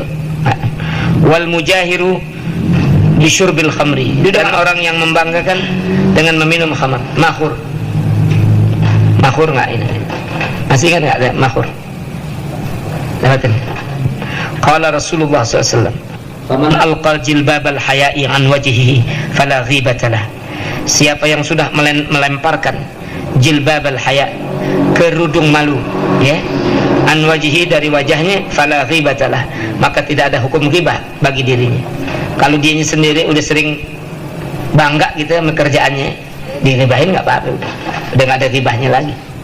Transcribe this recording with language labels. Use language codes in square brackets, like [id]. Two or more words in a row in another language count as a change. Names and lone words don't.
[ar] والمجاهر بشرب الخمر, [id] dan orang yang membanggakan dengan meminum khamar. Makhur. Makhur nggak ini? Masih ingat nggak ada makhur? [ar] Lewatin. قال رسول الله ﷺ، "فمن ألقى جلباب الحياء عن وجهه فلا غيبة له." [id] Siapa yang sudah melemparkan [ar] جلباب الحياء, [id] kerudung malu, ya, [ar] عن وجه [id] dari wajahnya, [ar] فلا غيبة له, [id] maka tidak ada hukum ghibah bagi dirinya. Kalau dianya sendiri udah sering bangga gitu sama kerjaannya, dighibahin nggak apa-apa, udah nggak ada ghibahnya lagi.